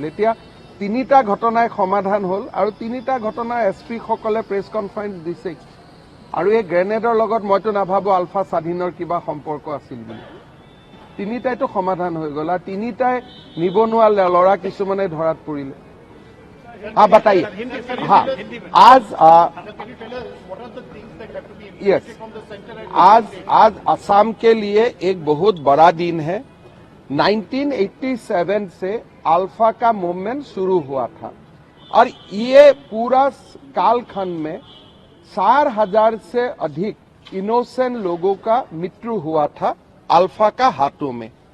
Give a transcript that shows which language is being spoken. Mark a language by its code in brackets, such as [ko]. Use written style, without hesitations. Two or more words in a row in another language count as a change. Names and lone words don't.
[as] এতিয়া তিনিটা ঘটনাই সমাধান হল, আৰু তিনিটা ঘটনা SP সকলে [en] press conference [as] দিছে। আৰু এই গ্ৰেনেডৰ লগত মইতো নাভাবো আলফা স্বাধীনৰ কিবা সম্পৰ্ক আছিল বুলি। তিনিটাইতো সমাধান হৈ গ'ল, আৰু তিনিটাই নিবনুৱা ল'ৰা কিছুমানে ধৰাত পৰিলে। [hi] हाँ बताइए। हाँ आज यस आज असम के लिए एक बहुत बड़ा दिन है। 1987 से अल्फा का मूवमेंट शुरू हुआ था, और ये पूरा कालखंड में 4,000 से अधिक इनोसेंट लोगों का मृत्यु हुआ था अल्फा का हाथों में।